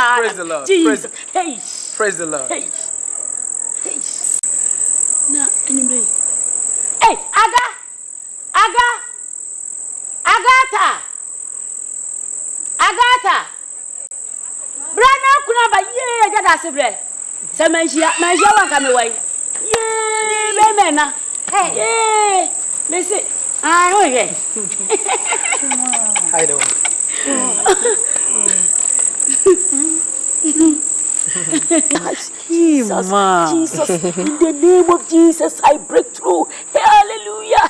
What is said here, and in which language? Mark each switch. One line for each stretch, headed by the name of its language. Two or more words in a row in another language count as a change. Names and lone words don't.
English: Praise the Lord. Jesus. Hey. Praise the Lord. Hey. Hey. Now, anyway. Hey, Agatha. Brana kunaba ye jada sebre. Se manjia wa kame wai. Ye be mena. Hey. Ye. Listen. Ah, okay. I don't. Jesus, in the name of Jesus, I break through. Hallelujah.